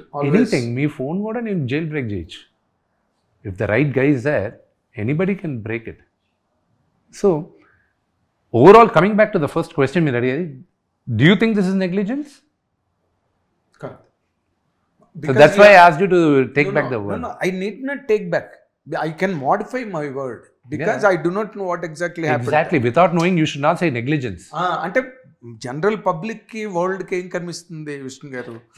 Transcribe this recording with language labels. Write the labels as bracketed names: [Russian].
[English] anything, [Telugu] మీ phone కూడా నేను jail break చేయొచ్చు. [English] If the right guy is there, anybody can break it. So overall coming back to the first question [Telugu] మీరు అడిగేది, [English] Do you think this is negligence? So that's why I asked you to take back the word. No, I need not take back. I can modify my word because I do not know what exactly happened. Exactly. Without knowing, you should not say negligence. [Telugu] అంటే general public కి world కి ఏం కనిపిస్తుంది విష్ణు గారు?